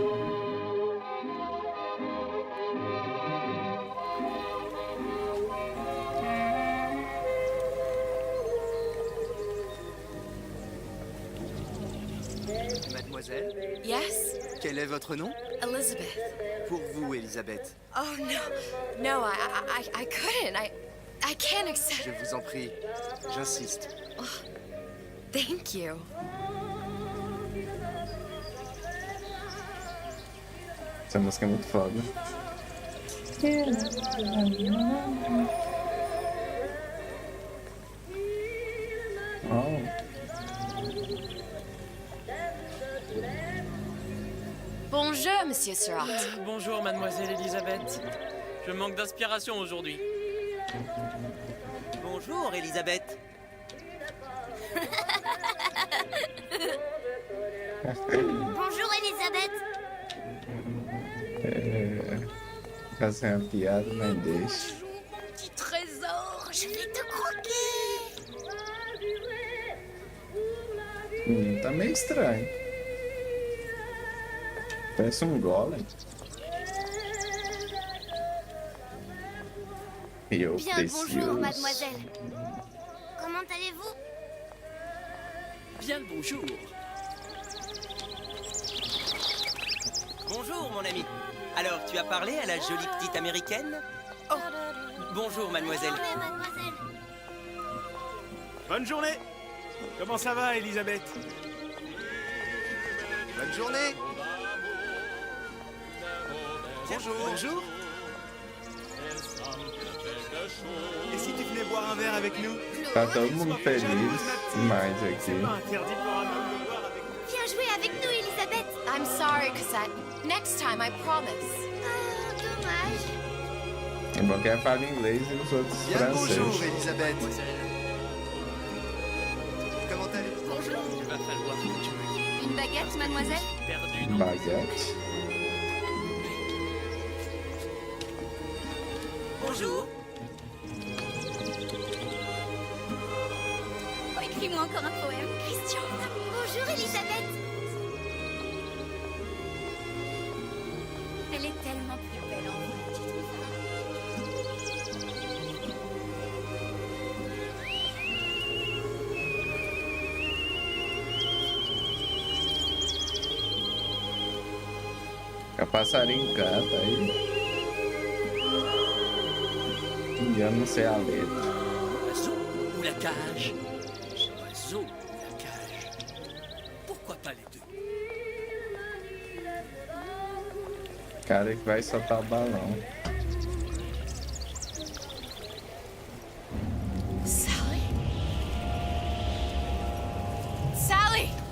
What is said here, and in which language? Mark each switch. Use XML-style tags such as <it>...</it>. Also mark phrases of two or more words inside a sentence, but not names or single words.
<fr>Mademoiselle,</fr> <en>Yes?</en> <fr>quel est votre nom? Elizabeth. Pour vous, Elisabeth.</fr> <en>Oh, no, I couldn't. I can't accept.</en> <fr>Je vous en prie, j'insiste.</fr> <en>Thank you.</en> <pt>Essa música é muito foda. Oh.</pt> <fr>Bonjour, Monsieur Surratt. Bonjour, mademoiselle Elisabeth. Je manque d'inspiration aujourd'hui. Bonjour, Elisabeth. Bonjour, Elisabeth.</fr> <pt>Fazer uma piada, mas deixa.</pt> <fr>Petit trésor, je vais te croquer.</fr> <pt>O menino tá meio estranho. Parece um golem. E eu</pt> <fr>Bien,</fr> <pt>preciso.</pt> <fr>bonjour, mademoiselle. Comment allez-vous? Bien le bonjour. Bonjour, mon ami. Alors, tu as parlé à la jolie petite américaine? Oh, bonjour, mademoiselle. Bonne journée, mademoiselle. Bonne journée! Comment ça va, Elisabeth? Bonne journée. Bonjour. Bonjour. Et si tu venais boire un verre avec nous?</fr> <pt>Tá todo mundo feliz demais aqui.</pt> <fr>C'est pas interdit pour un homme de boire avec nous. Viens jouer avec nous, Elisabeth.</fr> <en>I'm sorry, Cosette. Next time, I promise.</en> <fr>Ah, dommage.</fr> <pt>É bom que ela fala inglês e os outros</pt> <fr>Bien le bonjour,</fr> <pt>francês.</pt> <fr>Elisabeth. Comment allez-vous? Bonjour. Il va falloir que tu me guides. Une baguette, mademoiselle? Perdu dans</fr> <pt>Baguete.</pt> <fr>Bonjour. Oh, écris-moi encore un poème, Christian. Bonjour, Elisabeth. Elle est tellement plus belle en vrai, tu trouves pas?</fr> <pt>O passarinho canta aí. E eu não sei a letra.</pt> <fr>l'oiseau ou la cage? L'oiseau ou la cage? Pourquoi pas les deux?</fr> <pt>cara que vai soltar o balão. Sally? Sally!</pt>